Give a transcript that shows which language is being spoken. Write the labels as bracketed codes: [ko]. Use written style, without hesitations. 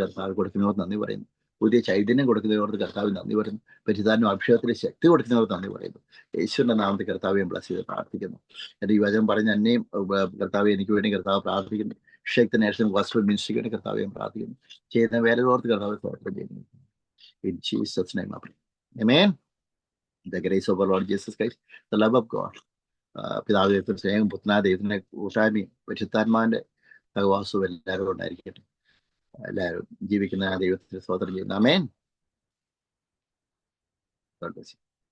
[ml] കർത്താവ് കൊടുക്കുന്നവർ നന്ദി പറയുന്നു. പുതിയ ചൈതന്യം കൊടുക്കുന്നവർക്ക് കർത്താവ് നന്ദി പറയുന്നു. പരിശുദ്ധാത്മ അഭിഷേകത്തിന് ശക്തി കൊടുക്കുന്നവർ നന്ദി പറയുന്നു. യേശുവിന്റെ നാമത്തിൽ കർത്താവ് ബ്ലസ് ചെയ്ത് പ്രാർത്ഥിക്കുന്നു. എൻ്റെ ഈ വചനം പറഞ്ഞ് എന്നെയും കർത്താവ് എനിക്ക് വേണ്ടി കർത്താവ് പ്രാർത്ഥിക്കുന്നു. ഷേക്ക് നേഷൻ ഗോസ്പൽ മിനിസ്ട്രിക്ക് വേണ്ടി കർത്താവ് പ്രാർത്ഥിക്കുന്നു. ചെയ്യുന്ന വേലയോർത്ത് കർത്താവ് സ്തോത്രം ചെയ്യുന്നു. [en] In Jesus' name I pray. Amen. The grace of our Lord Jesus Christ, the love of God, [ml] പിതാവ് ദൈവത്തിന് സ്നേഹം, പുത്രനായ ദൈവത്തിന്റെ കൂട്ടായ്മയും പരിശുദ്ധാത്മാവിന്റെ സഹവാസവും എല്ലാവരും ഉണ്ടായിരിക്കട്ടെ. എല്ലാവരും ജീവിക്കുന്ന ദൈവത്തിന് സ്തോത്രം ചെയ്യുന്നു. ആമേൻ. [en] God bless you.